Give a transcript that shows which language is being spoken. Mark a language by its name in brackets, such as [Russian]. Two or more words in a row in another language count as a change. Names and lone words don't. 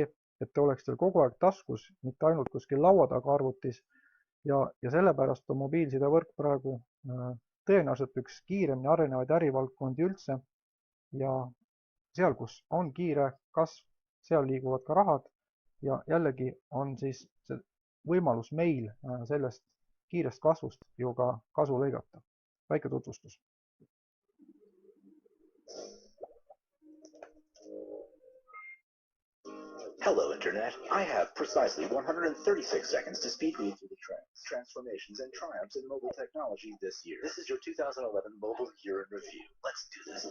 [Estonian] et te oleks teil kogu aeg taskus, mitte ainult kuskil laua taga arvutis ja sellepärast on mobiilsidevõrk praegu tõenäoliselt üks kiiremini arenevaid ärivaldkondi üldse ja seal, kus on kiire kasv, seal liiguvad ka rahad ja jällegi on siis see võimalus meil sellest kiirest kasvust ju ka kasu lõigata. Väike tutvustus. [English] Hello, Internet. I have precisely 136 seconds to speed read through the trends, transformations, and triumphs in mobile technology this year. This is your 2011 Mobile Year in Review.